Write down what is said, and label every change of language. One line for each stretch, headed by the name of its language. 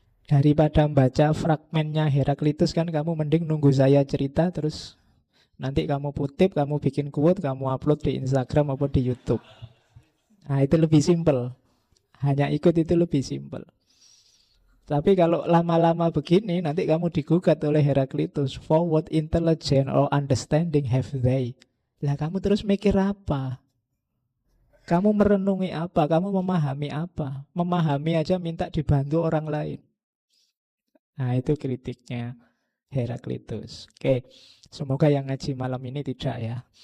Indonesian: Daripada membaca fragmennya Heraklitus kan kamu mending nunggu saya cerita terus nanti kamu kutip, kamu bikin quote, kamu upload di Instagram maupun di YouTube. Nah itu lebih simpel. Hanya ikut itu lebih simpel. Tapi kalau lama-lama begini, nanti kamu digugat oleh Heraklitus.
English: For what intelligence or understanding have they?
Indonesian: Lah kamu terus mikir apa? Kamu merenungi apa? Kamu memahami apa? Memahami aja minta dibantu orang lain. Nah itu kritiknya Heraklitus. Oke, semoga yang ngaji malam ini tidak ya.